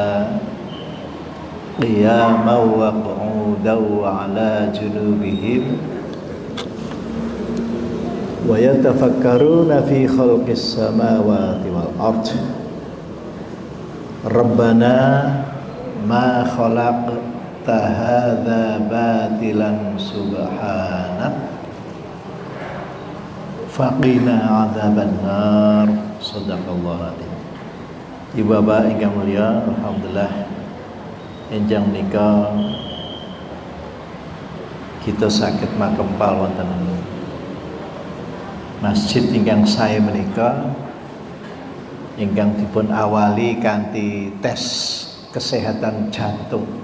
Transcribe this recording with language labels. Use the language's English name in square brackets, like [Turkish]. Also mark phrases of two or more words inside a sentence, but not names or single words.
[Arabic] قياما وقعودا وعلى جنوبهم ويتفكرون في خلق السماوات والأرض ربنا ما خلقت هذا باطلا سبحانك فقنا عذاب النار صدق الله العظيم. [Javanese] Ibu bapak ingkang mulia, alhamdulillah enjang menika kita saged makempal wonten masjid ingkang sae menika ingkang dipun awali kanthi [Indonesian] tes kesehatan jantung.